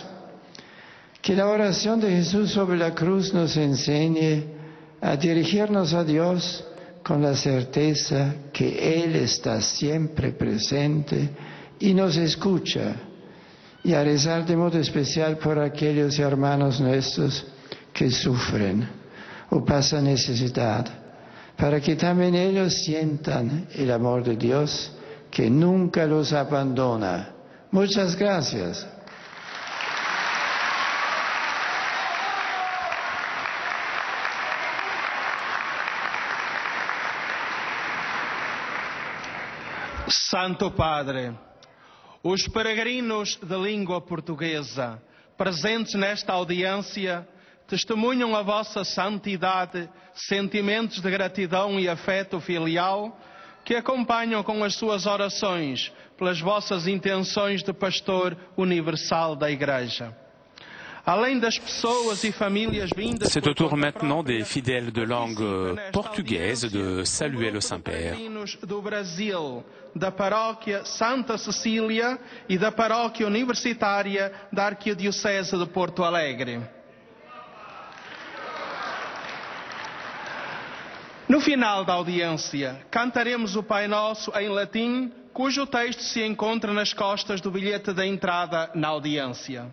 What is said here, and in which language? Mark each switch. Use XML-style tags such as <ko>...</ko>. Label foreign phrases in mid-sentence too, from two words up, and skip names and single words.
<es>Que la oración de Jesús sobre la cruz nos enseñe a dirigirnos a Dios con la certeza que Él está siempre presente y nos escucha, y a rezar de modo especial por aquellos hermanos nuestros que sufren o pasan necesidad, para que también ellos sientan el amor de Dios que nunca los abandona. Muchas gracias.</es> <pt>Santo Padre, os peregrinos da língua portuguesa presentes nesta audiência testemunham a vossa santidade, sentimentos de gratidão e afeto filial que acompanham com as suas orações pelas vossas intenções de pastor universal da Igreja.</pt> <fr>C'est au tour maintenant des fidèles de langue portugaise de saluer le Saint-Père.</fr> <pt>Do Brasil, da paróquia Santa Cecília e da paróquia universitária da Arquidiocese de Porto Alegre. No final da audiência, cantaremos o Pai Nosso em latim, cujo texto se encontra nas costas do bilhete da entrada na audiência.</pt>